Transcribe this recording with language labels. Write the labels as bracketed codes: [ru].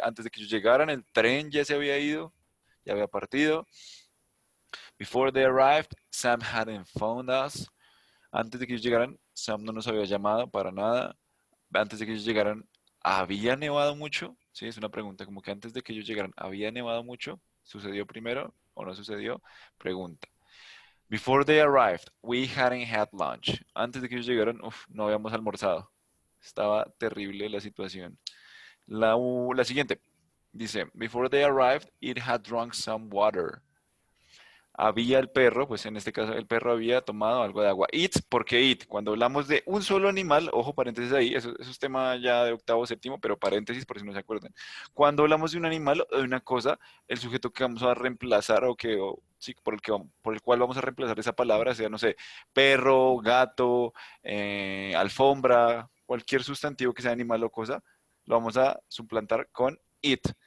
[es] Antes de que ellos llegaran, el tren ya se había ido, ya había partido. [en] Before they arrived, Sam hadn't found us. [es] Antes de que ellos llegaran, Sam no nos había llamado para nada. Antes de que ellos llegaran, ¿había nevado mucho? Sí, es una pregunta, como que antes de que ellos llegaran, ¿había nevado mucho? ¿Sucedió primero o no sucedió? Pregunta. [en] Before they arrived, we hadn't had lunch. [es] Antes de que ellos llegaran, no habíamos almorzado. Estaba terrible la situación. La siguiente dice, [en] before they arrived, it had drunk some water. [es] había el perro, pues en este caso el perro había tomado algo de agua. It, ¿por qué it? Cuando hablamos de un solo animal, ojo, paréntesis ahí, eso es tema ya de octavo, séptimo, pero paréntesis por si no se acuerdan. Cuando hablamos de un animal o de una cosa, el sujeto que vamos a reemplazar sí, por el cual vamos a reemplazar esa palabra, sea, no sé, perro, gato, alfombra, cualquier sustantivo que sea animal o cosa, lo vamos a suplantar con it.